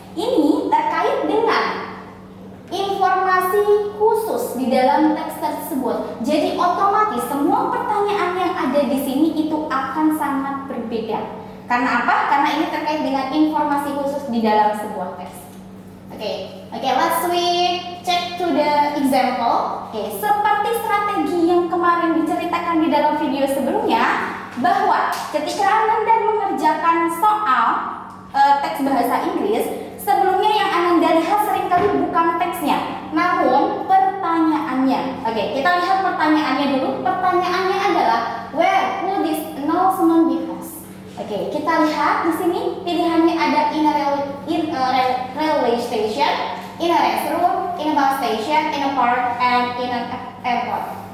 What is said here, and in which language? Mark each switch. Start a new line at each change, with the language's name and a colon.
Indonesian: Ini terkait dengan informasi khusus di dalam teks tersebut. Jadi otomatis semua pertanyaan yang ada di sini itu akan sangat berbeda. Karena apa? Karena ini terkait dengan informasi khusus di dalam sebuah teks.
English: Oke, let's check to the example.
Indonesian: Oke, seperti strategi yang kemarin diceritakan di dalam video sebelumnya, bahwa ketika Ananda mengerjakan soal teks bahasa Inggris, sebelumnya yang Ananda lihat seringkali bukan teksnya, namun pertanyaannya. Oke, kita lihat pertanyaannya dulu. Pertanyaannya adalah
English: where will this announcement be placed?
Indonesian: Oke, kita lihat di sini pilihannya ada
English: in a railway station, in a restroom, in a bus station, in a park, and in an airport.